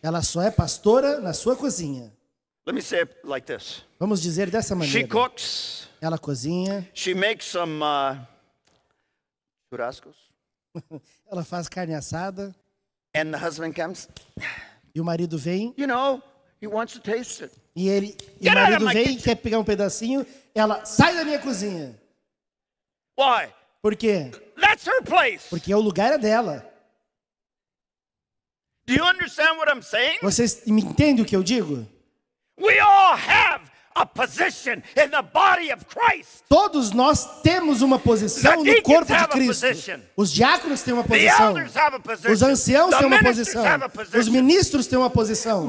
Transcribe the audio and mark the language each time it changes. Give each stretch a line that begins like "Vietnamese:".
Portuguese: Ela só é pastora na sua cozinha.
English: Let me say it like this.
Portuguese: Vamos dizer dessa maneira.
English: cooks.
Portuguese: Ela cozinha,
English: She makes some churrascos.
Portuguese: ela faz carne assada
English: And the husband comes.
Portuguese: e o marido vem
English: You know, he wants to taste it.
Portuguese: e o
English: Get out of
Portuguese: marido
English: my
Portuguese: vem,
English: kitchen.
Portuguese: quer pegar um pedacinho, ela sai da minha cozinha.
English: Why?
Portuguese: Por quê?
English: That's her place.
Portuguese: Porque o lugar é dela.
English: Do you understand what I'm saying?
Portuguese: Vocês me entendem o que eu digo?
English: We all have a position in the body of Christ.
Portuguese: Todos nós temos uma posição
English: The
Portuguese: no corpo
English: deacons
Portuguese: de
English: have a
Portuguese: Cristo.
English: position.
Portuguese: Os diáconos têm uma
English: The
Portuguese: posição.
English: elders have a position.
Portuguese: Os anciãos
English: The
Portuguese: têm uma
English: ministers
Portuguese: posição.
English: have a
Portuguese: Os
English: position.
Portuguese: ministros têm uma posição.